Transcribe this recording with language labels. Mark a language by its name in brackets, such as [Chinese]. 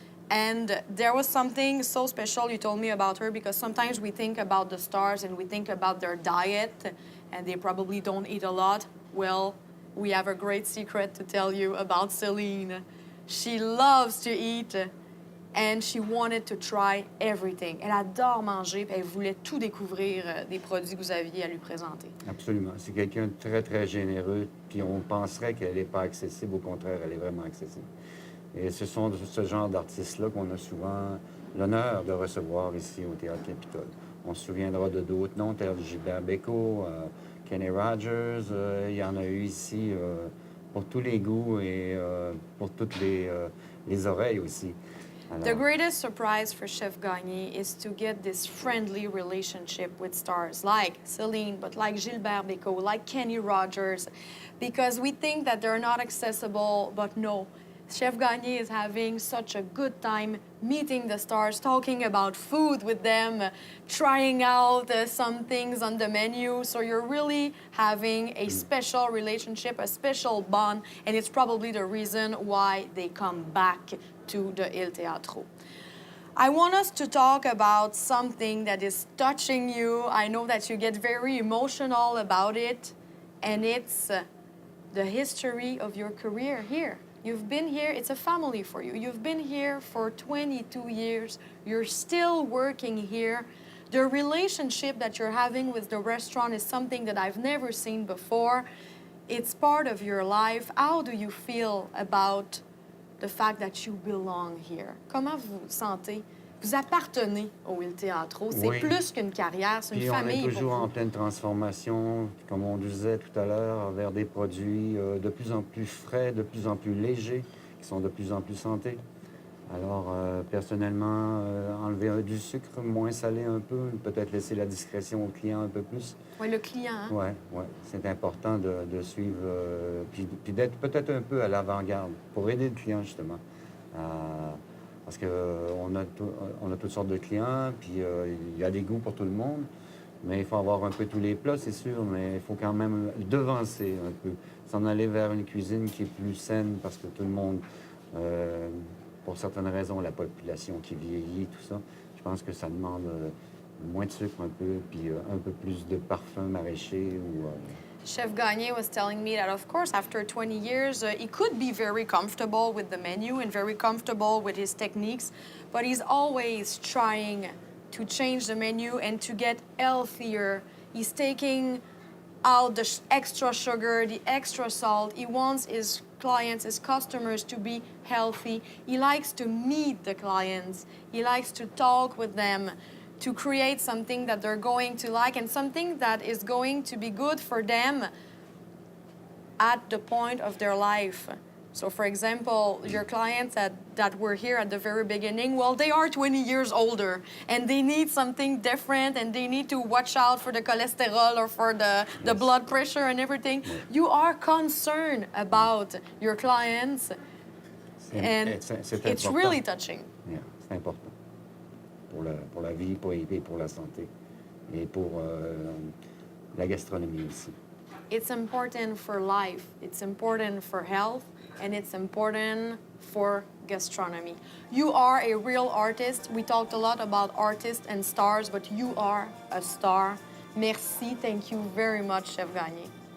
[English] And there was something so special you told me about her, because sometimes we think about the stars and we think about their diet and they probably don't eat a lot. Well, we have a great secret to tell you about Celine. She loves to eat and she wanted to try everything. [French] Elle adore manger et elle voulait tout découvrir des produits que vous aviez à lui présenter. Absolument. C'est quelqu'un de très, très généreux, puis on penserait qu'elle n'est pas accessible. Au contraire, elle est vraiment accessible. Et ce sont ce genre d'artistes-là qu'on a souvent l'honneur de recevoir ici au Théâtre Capitole. On se souviendra de d'autres noms, tels Gilbert Bécaud, Kenny Rogers. Il y en a eu ici pour tous les goûts et pour toutes les oreilles aussi. Alors, [English] The greatest surprise for Chef Gagné is to get this friendly relationship with stars like Celine, but like Gilbert Bécaud, like Kenny Rogers, because we think that they're not accessible, but no. Chef Gagné is having such a good time meeting the stars, talking about food with them, trying out some things on the menu. So you're really having a special relationship, a special bond, and it's probably the reason why they come back to the Il Teatro. I want us to talk about something that is touching you. I know that you get very emotional about it, and it's the history of your career here. You've been here, it's a family for you. You've been here for 22 years. You're still working here. The relationship that you're having with the restaurant is something that I've never seen before. It's part of your life. How do you feel about the fact that you belong here? [French] Comment vous vous sentez? Vous appartenez au Il Teatro. C'est Oui. plus qu'une carrière, c'est une puis on est famille pour toujours vous. en pleine transformation, comme on disait tout à l'heure, vers des produits de plus en plus frais, de plus en plus légers, qui sont de plus en plus santé. Alors, personnellement, enlever du sucre, moins salé un peu, peut-être laisser la discrétion au client un peu plus. Oui, le client, hein? Oui, ouais. C'est important de suivre, puis d'être peut-être un peu à l'avant-garde pour aider le client, justement. Parce qu'on on a toutes sortes de clients, puis il y a des goûts pour tout le monde, mais il faut avoir un peu tous les plats, c'est sûr, mais il faut quand même devancer un peu, s'en aller vers une cuisine qui est plus saine, parce que tout le monde, pour certaines raisons, la population qui vieillit, tout ça, je pense que ça demande moins de sucre un peu, puis un peu plus de parfum maraîcher ou... [English] Chef Gagné was telling me that, of course, after 20 years, he could be very comfortable with the menu and very comfortable with his techniques, but he's always trying to change the menu and to get healthier. He's taking out the extra sugar, the extra salt. He wants his clients, his customers to be healthy. He likes to meet the clients. He likes to talk with them, to create something that they're going to like and something that is going to be good for them at the point of their life. So, for example, your clients that were here at the very beginning, well, they are 20 years older and they need something different and they need to watch out for the cholesterol or for the blood pressure and everything. You are concerned about your clients, and it's important. really touching. [French] Yeah, c'est important. Pour la vie, et pour la santé, et pour la gastronomie aussi. [English] It's important for life, it's important for health, and it's important for gastronomy. You are a real artist. We talked a lot about artists and stars, but you are a star. [French] Merci. [English] Thank you very much, Chef Gagné.